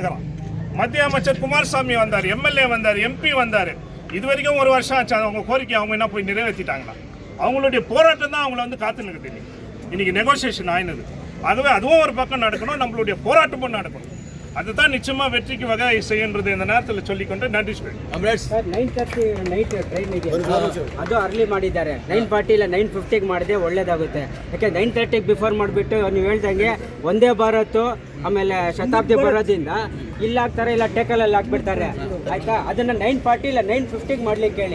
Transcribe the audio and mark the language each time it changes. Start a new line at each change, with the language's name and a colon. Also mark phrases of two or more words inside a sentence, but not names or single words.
Tamil: மத்திய அமைச்சர் குமாரசாமி வந்தார், எம்எல்ஏ வந்தார், எம்பி வந்தார். இது வரைக்கும் ஒரு வருஷம் ஆச்சு அவங்க கோரிக்கை அவங்க என்ன போய் நிறைவேற்றிட்டாங்களா? அவங்களுடைய போராட்டம் தான் அவங்கள வந்து காத்து நிற்குது. இன்னைக்கு நெகோசியேஷன் ஆயினது. ஆகவே அதுவும் ஒரு பக்கம் நடக்கணும், நம்மளுடைய போராட்டமும் நடக்கணும். அதுதான் நிச்சயமா வெற்றிக்கு வகை செய்யன்றது இந்த நேரத்தில் சொல்லிக்கொண்டு நன்றி சொல்லி.
Kannada: ಸರ್ 9:30
English: night train
Kannada: ಇದೆ, ಅದು ಅರ್ಲಿ ಮಾಡಿದ್ದಾರೆ. 9:40 ಇಲ್ಲ 9:50 ಮಾಡಿದ್ರೆ ಒಳ್ಳೇದಾಗುತ್ತೆ. ಯಾಕೆ 9:30 ಬಿಫೋರ್ ಮಾಡಿಬಿಟ್ಟು ನೀವು ಹೇಳ್ದಂಗೆ ಒಂದೇ ಭಾರತ್ ಆಮೇಲೆ ಶತಾಬ್ದಿ ಬರೋದ್ರಿಂದ ಇಲ್ಲ ಹಾಕ್ತಾರೆ, ಇಲ್ಲ ಟೇಕಲಲ್ಲಿ ಹಾಕ್ಬಿಡ್ತಾರೆ. ಆಯ್ತಾ? ಅದನ್ನ 9:40 ಇಲ್ಲ 9:50 ಮಾಡ್ಲಿಕ್ಕೆ ಹೇಳಿ.